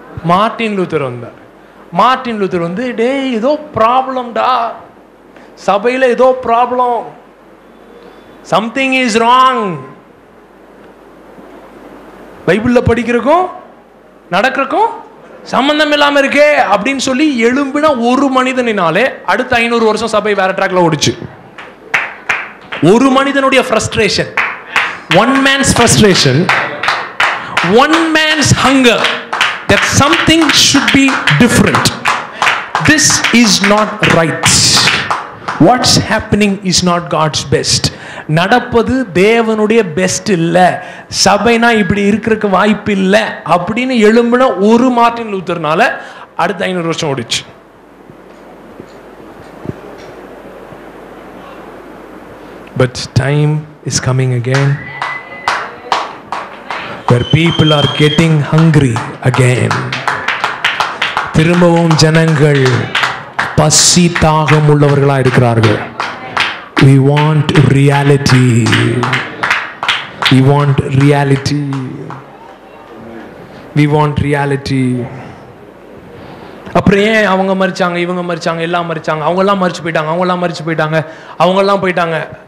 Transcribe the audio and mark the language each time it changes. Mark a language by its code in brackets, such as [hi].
[ta] Martin Luther வந்தார். Martin Luther வந்து டேய் ஏதோ ப்ராப்ளம்டா, சபையில் ஏதோ ப்ராப்ளம், [en] something is wrong, [ta] பைபிளில் படிக்கிறக்கும் நடக்கிறக்கும் சம்பந்தம் இல்லாம இருக்கே அப்படின்னு சொல்லி எழும்பின ஒரு மனிதனினாலே அடுத்த 500 வருஷம் சபை வேற ட்ராக்ல ஓடிச்சு. ஒரு மனிதனுடைய [en] frustration, one man's frustration, one man's hunger that something should be different. This is not right. What's happening is not God's best. [ta] நடப்பது தேவனுடைய பெஸ்ட் இல்ல, சபைனா இப்படி இருக்கிறதுக்கு வாய்ப்பு இல்ல அப்படின்னு எழும்பின ஒரு மார்ட்டின் லூத்தர்னால அடுத்த 500 வருஷம் ஓடிச்சு. [en] But time is coming again where people are getting hungry again. [ta] திரும்பவும் ஜனங்கள் பசி தாகம் உள்ளவர்களா இருக்கிறார்கள். [en] We want reality. We want reality. We want reality. [ta] அப்புறம் ஏன் அவங்க மரிச்சாங்க, இவங்க மரிச்சாங்க, எல்லாம் மரிச்சாங்க, அவங்கெல்லாம் மரிச்சு போயிட்டாங்க, அவங்கெல்லாம் மரிச்சு போயிட்டாங்க, அவங்கெல்லாம் போயிட்டாங்க.